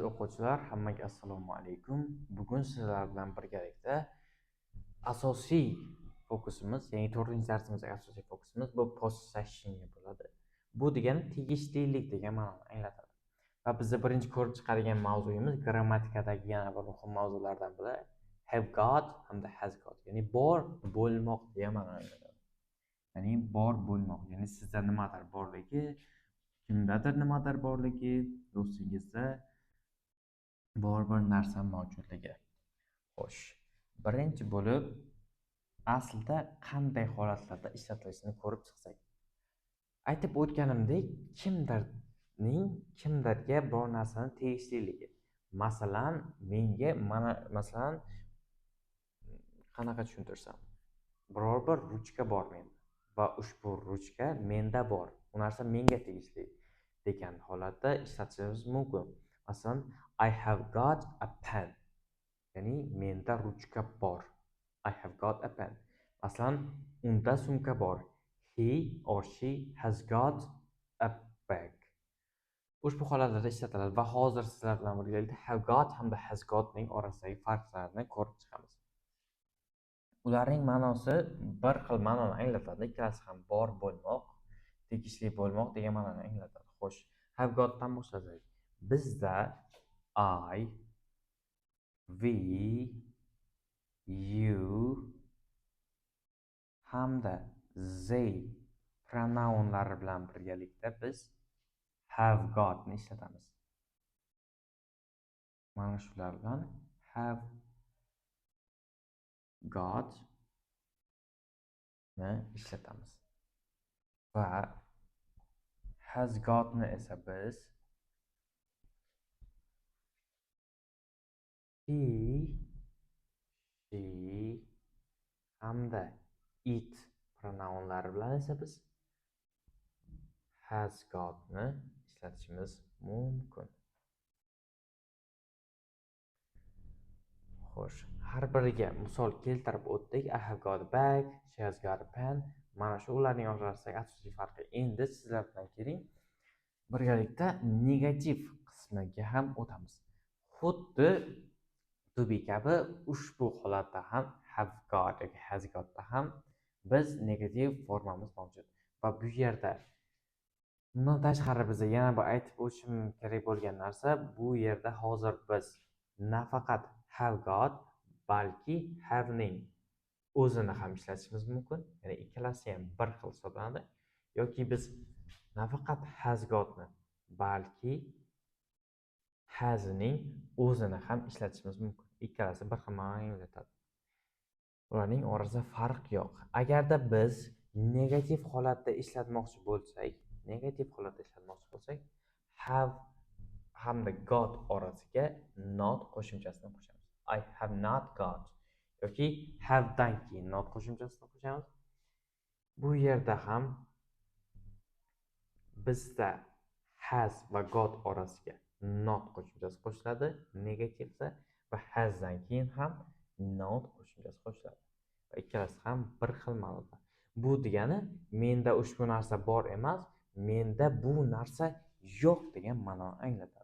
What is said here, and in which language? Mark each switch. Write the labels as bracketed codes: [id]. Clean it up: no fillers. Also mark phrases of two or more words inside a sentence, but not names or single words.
[uz] o'quvchilar, hammaga assalomu alaykum. Bugun sizlar bilan birgalikda asosiy fokusimiz, ya'ni 4-darsimizning asosiy fokusimiz bu possessionga bo'ladi. Bu degani tegishlilik degan ma'noni anglatadi. Va bizda birinchi ko'rib chiqadigan mavzuyimiz grammatikadagi yana bir muhim mavzulardan biri [en] have got [uz] hamda [en] has got, [uz] ya'ni bor bo'lmoq degan ma'noni anglatadi. Ya'ni bor bo'lmoq, ya'ni sizda nimadir borligi, kimdadir nimadir borligi, do'stingizda bor bir narsa mavjudligi. Xo'sh, birinchi bo'lib aslida qanday holatlarda ishlatilishini ko'rib chiqsak. Aytib o'tganimdek, kimdirga biror narsani tegishliligi. Masalan, menga masalan qanaqa tushuntirsam, biror bir ruchka bor menda va ushbu ruchka menda bor. Bu narsa menga tegishli degan holatda ishlatishimiz mumkin. Masalan, [en] I have got a pen. [uz] Ya'ni menda ruchka bor. [en] I have got a pen. [uz] Masalan, unda sumka bor. [en] He or she has got a bag. [uz] Ushbu holatlarda ishlatiladi va hozir sizlar bilan birgalikda [en] have got [uz] hamda [en] has got [uz] ning orasidagi farqlarni ko'rib chiqamiz. Ularning ma'nosi bir xil ma'noni anglatadi. Ikkalasi ham bor bo'lmoq, tegishli bo'lmoq degan ma'noni anglatadi. Xo'sh, [en] have got [uz] dan boshlasak. Bizda [en] I, we, you [uz] hamda they pronounlari bilan birgalikda biz [en] have got [uz] ni ishlatamiz. Mana shular bilan [en] have got [uz] ni ishlatamiz. Va [en] has got [uz] ni esa biz [en] he, she [uz] hamda it pronounlari bilan esa biz [en] has got [uz] ni ishlatishimiz mumkin. Xo'sh, har biriga misol keltirib o'tdik. [en] I have got a bag, she has got a pen. [uz] Mana shu ularning orasidagi asosiy farqi. Endi sizlar bilan keling, birgalikda negativ qismiga ham o'tamiz. Xuddi [en] to be [uz] kabi ushbu holatda ham [en] have got [uz] yoki [en] has got [uz] da ham biz negativ formamiz mavjud. Va bu yerda bundan tashqari bizga yana bir aytib o'tishim kerak bo'lgan narsa, bu yerda hozir biz nafaqat [en] have got, [uz] balki have ning o'zini ham ishlatishimiz mumkin. Ya'ni ikkalasi ham bir xil hisoblanadi. Yoki biz nafaqat [en] has got [uz] ni, balki has ning o'zini ham ishlatishimiz mumkin. Ikkalasi bir xil ma'noni anglatadi. Ularning orasida farq yo'q. Agarda biz negativ holatda ishlatmoqchi bo'lsak, have hamda got orasiga not qo'shimchasini qo'shamiz. [en] I have not got [uz] yoki have dan keyin not qo'shimchasini qo'shamiz. Bu yerda ham bizda has va got orasiga not qo'shimchasi qo'shiladi negativda va has dan keyin ham not qo'shimchasi qo'shiladi. Va ikkalasi ham bir xil ma'noda. Bu degani menda ushbu narsa bor emas, menda bu narsa yo'q degan ma'noni anglatadi.